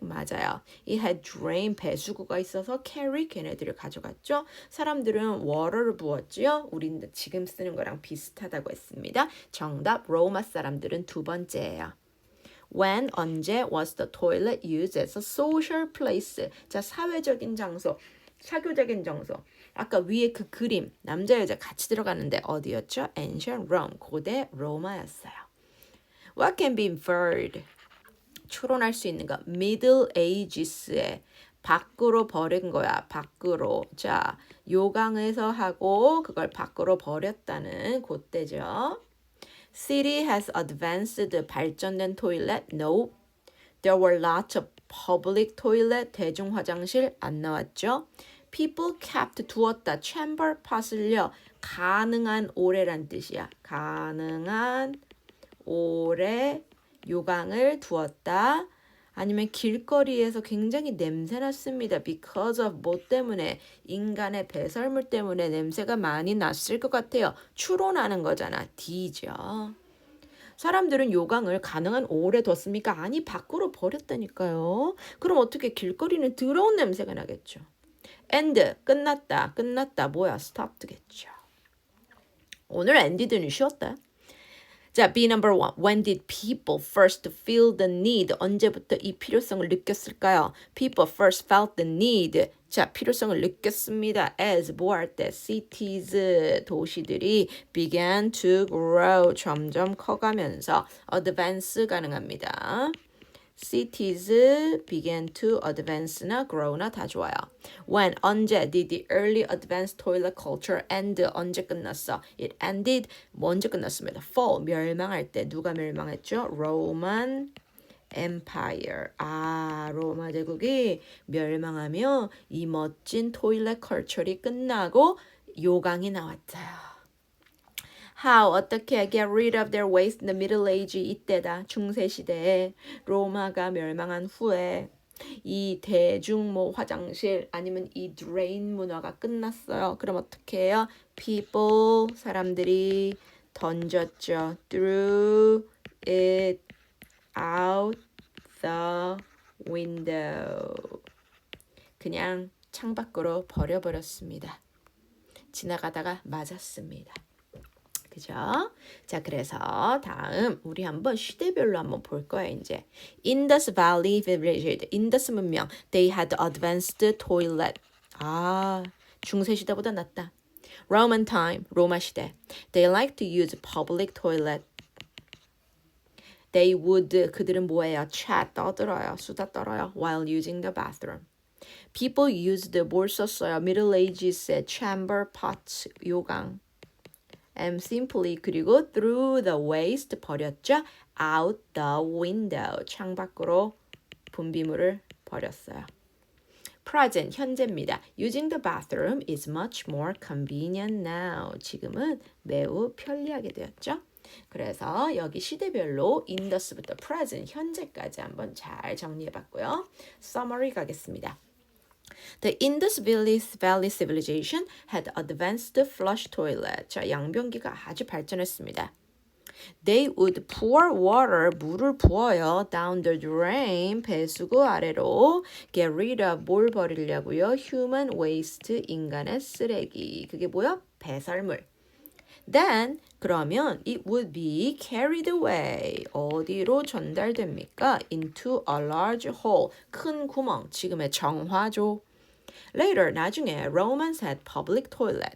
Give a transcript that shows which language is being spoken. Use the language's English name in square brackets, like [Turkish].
[Korean] 맞아요. [English] It had drain, [Korean] 배수구가 있어서 carry, 걔네들을 가져갔죠. 사람들은 water를 부었지요. 우린 지금 쓰는 거랑 비슷하다고 했습니다. 정답, 로마 사람들은 두 번째예요. [English] When, [Korean] 언제 [English] was the toilet used as a social place? [Korean] 자, 사회적인 장소, 사교적인 장소. 아까 위에 그 그림, 남자 여자 같이 들어가는데 어디였죠? Ancient Rome, 고대 로마였어요. [English] What can be inferred? [Korean] 추론할 수 있는 거. Middle Ages에 밖으로 버린 거야. 밖으로. 자, 요강에서 하고 그걸 밖으로 버렸다는 그때죠. [English] City has advanced, [Korean] 발전된 [English] toilet? No. There were lots of public toilet, [Korean] 대중 화장실 안 나왔죠. [English] people kept [Korean] 두었다. [English] chamber pot을요. [Korean] 가능한 오래란 뜻이야. 가능한 오래 요강을 두었다. 아니면 길거리에서 굉장히 냄새 났습니다. [English] because of [Korean] 뭐 때문에? 인간의 배설물 때문에 냄새가 많이 났을 것 같아요. 추론하는 거잖아. D죠. 사람들은 요강을 가능한 오래 뒀습니까? 아니, 밖으로 버렸다니까요. 그럼 어떻게 길거리는 더러운 냄새가 나겠죠. end, 끝났다. 끝났다. 뭐야? stopped겠죠. 오늘 ended는 쉬웠다. 자, B number 1. [English] When did people first feel the need? [Korean] 언제부터 이 필요성을 느꼈을까요? [English] People first felt the need. [Korean] 자, 필요성을 느꼈습니다. As 뭐 할 때? [English] Cities, [Korean] 도시들이 [English] began to grow. [Korean] 점점 커가면서 advance 가능합니다. [English] Cities began to advance [Korean] 나 grow나 다 좋아요. [English] When, [Korean] 언제 [English] did the early advanced toilet culture end? [Korean] 언제 끝났어? [English] It ended, [Korean] 언제 끝났습니다. Fall, 멸망할 때. 누가 멸망했죠? Roman Empire. 아, 로마 제국이 멸망하며 이 멋진 토일렛 컬처리 끝나고 요강이 나왔어요. [English] How, [Korean] 어떻게 [English] get rid of their waste in the Middle Age [Korean] 이때다. 중세시대에 로마가 멸망한 후에 이 대중 뭐 화장실 아니면 이 drain 문화가 끝났어요. 그럼 어떻게 해요? People, 사람들이 던졌죠. [English] Threw it out the window. [Korean] 그냥 창밖으로 버려버렸습니다. 지나가다가 맞았습니다. 그죠? 자, 그래서 다음 우리 한번 시대별로 한번 볼 거예요, 이제. [English] Indus Valley Village, [Korean] 인더스 문명, [English] they had advanced toilet. [Korean] 아, 중세 시대보다 낫다. [English] Roman time, [Korean] 로마 시대, [English] they liked to use public toilet. They would, [Korean] 그들은 뭐예요? [English] chat, [Korean] 떠들어요, 수다 떨어요, [English] while using the bathroom. People used, [Korean] 뭘 썼어요? [English] Middle Ages의 chamber pots, 요강. And simply, [Korean] 그리고 [English] threw the waste, 버렸죠? out the window, [Korean] 창밖으로 분비물을 버렸어요. Present, 현재입니다. [English] Using the bathroom is much more convenient now. [Korean] 지금은 매우 편리하게 되었죠? 그래서 여기 시대별로 indus부터 present, 현재까지 한번 잘 정리해봤고요. Summary 가겠습니다. [English] The Indus Valley Civilization had advanced flush toilet. [Korean] 자, 양변기가 아주 발전했습니다. [English] They would pour water, [Korean] 물을 부어요. [English] Down the drain, [Korean] 배수구 아래로. [English] Get rid of, [Korean] 뭘 버리려고요? [English] Human waste, [Korean] 인간의 쓰레기. 그게 뭐야? 배설물. [English] Then, [Korean] 그러면 [English] it would be carried away. [Korean] 어디로 전달됩니까? [English] Into a large hole. [Korean] 큰 구멍, 지금의 정화조. [English] Later, [Korean] 나중에 [English] Romans had public toilet.